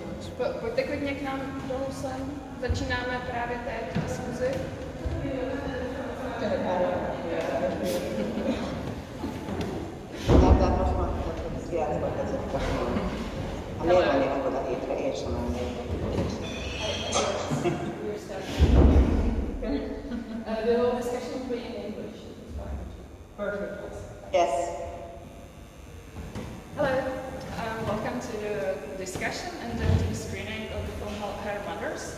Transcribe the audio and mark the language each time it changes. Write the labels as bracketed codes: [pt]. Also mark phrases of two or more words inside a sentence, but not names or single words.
[cs] Pojďte klidně k nám dolů sem. Začínáme právě teď diskuzi. [hu] A miért mennének oda hétre, én sem mennék. [en] The whole discussion will be in English. Perfect. Yes. Hello, welcome to the discussion and then to the screening of the film Haragonics.